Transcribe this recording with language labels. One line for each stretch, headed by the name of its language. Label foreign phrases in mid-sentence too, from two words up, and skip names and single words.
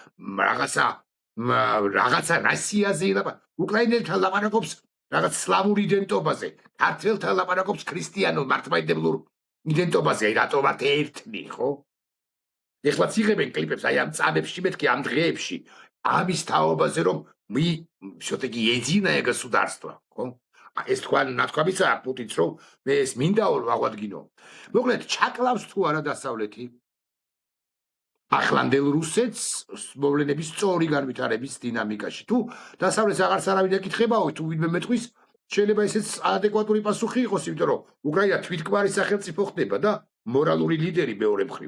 Georgian: რაღაცა რასიაზე უკრაინელთან ლაპარაკობს რაღაც სლავურ იდენტობაზე, ქართველთან ლაპარაკობს ქრისტიანულ მართლმადიდებლურ იდენტობაზე, რატომაც ერთნი, ხო? ეხლაც იღებენ კლიპებს ამ წამებში, მეთქი ამ დღეებში, ამის თაობაზე, რომ
Russian: всё-таки единое государство,
Georgian: ხო? ეს ნათქვამისა პუტინს, რომ მე ეს მინდაო ვაღვადგინო. მოკლედ, ჩაკლავს თუ არა დასავლეთი ახლანდელ რუსეთს მოვლენების სწორი განვითარების დინამიკაში. თუ დასავლეთს აღარც არავინ ეკითხებაო, თუ ვინმე მეტყვის, შეიძლება ესეც ადეკვატური პასუხი იყოს, იმიტომ რომ უკრაინა თვითგვარი სახელმწიფო ხდება და მორალური ლიდერი მეორე მხრივ.